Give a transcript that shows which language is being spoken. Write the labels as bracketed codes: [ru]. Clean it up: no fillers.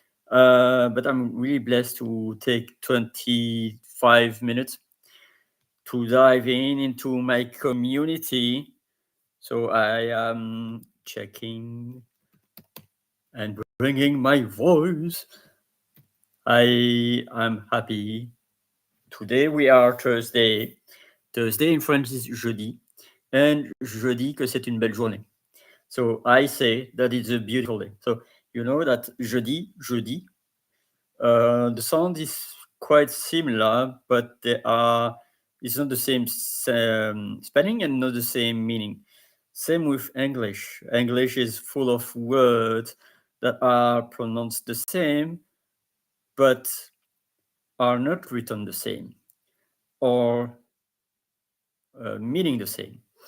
[en] But I'm really blessed to take 25 minutes to dive into my community. So I am checking and bringing my voice. I am happy. Today we are Thursday. Thursday in French is jeudi. [fr] And je dis que c'est une belle journée. [en] So I say that it's a beautiful day. So you know that jeudi, jeudi, the sound is quite similar, but it's not the same spelling and not the same meaning. Same with English. English is full of words that are pronounced the same, but are not written the same or meaning the same.